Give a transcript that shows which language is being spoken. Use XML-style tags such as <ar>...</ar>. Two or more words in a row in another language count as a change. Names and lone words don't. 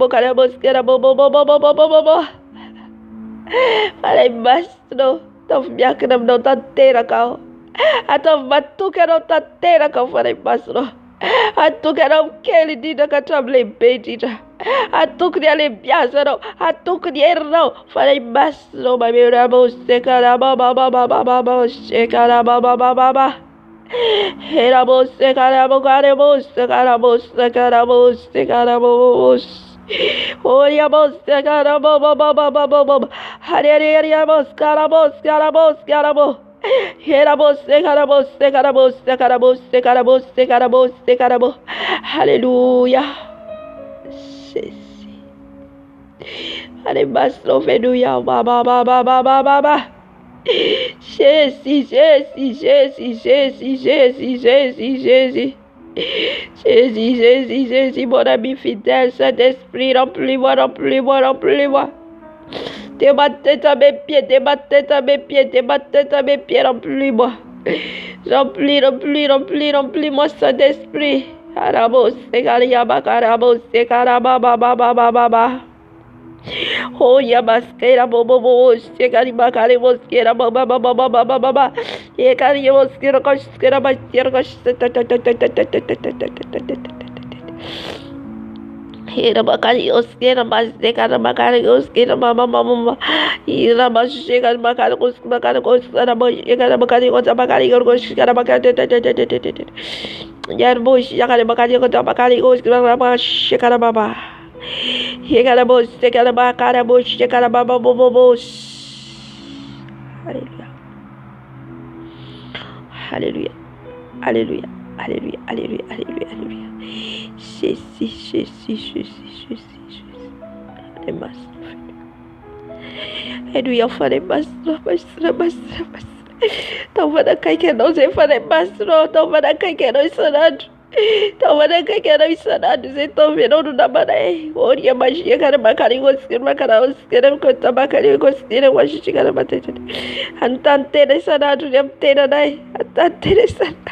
<mg>Fanahy masonao. Ataovy miankina aminao tanteraka aho. Ataovy matoky anao tanteraka aho fanahy masonao. Atoky anao kely indrindra ka hatramin'ny lehibe indrindra. Atoky ny alehibiaza anao. Atoky ny herinao. Fanahy masonao mamerabosy karababababababosy karabababababa. Erabosy karababababosy karabosy karabosy karabosy. Oriabosy karabababababababa. Hariariabosy karabosy karabosy karabosy. Erabosy karabosy karabosy karabosy karabosy karabosy karabosy.</mg> <fr>Hallelujah. Jésus.</fr> <mg>Fanahy masonao fenoya babababababa.</mg> <fr>Jésus, Jésus, Jésus, Jésus, Jésus, Jésus, Jésus. Jésus, Jésus, Jésus, mon ami fidèle, Saint-Esprit, remplis-moi, remplis-moi, remplis-moi. De ma tête à mes pieds, de ma tête à mes pieds, de ma tête à mes pieds, remplis-moi. Remplis, remplis, remplis, remplis-moi, Saint-Esprit. Karabos, Karababa, Karabos, Karababa. Oh yabaskera bobo segari bakare boskera baba baba baba baba ekari boskera koskera baskera Hera bakari oskera baskera bakari oskera mama mama ira baskera bakari oskera bakari kota bakari oskera bakari yar bosh yakare bakari kota bakari oskera bakari baba. Hekarabos, tekaraba, karabos, tekarababa, bobos. Hallelujah. Hallelujah. Hallelujah. Hallelujah. Hallelujah. Hallelujah. Hallelujah. Jésus. Les masses. Hallelujah. For les masses.</fr> <mg>Taova nakaiky anao izay fanambasynao, taova nakaiky anao isan'andro, taova nakaiky anao isan'andro izay taovy anao no namanay. Oria magia kana makany konsikena makana konsikena mikota makany konsikena washishika na matete. Antany tena isan'andro ny amin'ny tenanay, antany tena isan'andro.</mg>